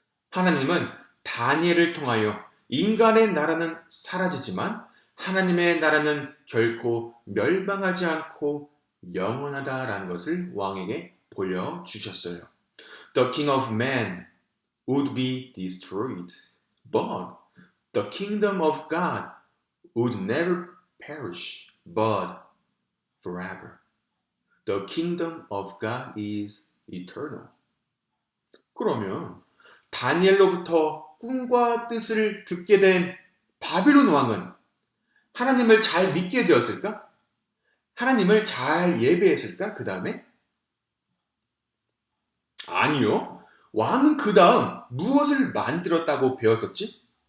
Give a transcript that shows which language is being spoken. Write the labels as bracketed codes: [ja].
[ko] 하나님은 다니엘을 통하여 인간의 나라는 사라지지만 하나님의 나라는 결코 멸망하지 않고 영원하다라는 것을 왕에게 보여주셨어요. [en] The king of man would be destroyed, but the kingdom of God would never perish, but forever. The kingdom of God is eternal. [ko] 그러면 다니엘로부터 꿈과 뜻을 듣게 된 바빌론 왕은 하나님을 잘 믿게 되었을까? 하나님을 잘 예배했을까? 그 다음에? 아니요. 왕은 그 다음 무엇을 만들었다고 배웠었지?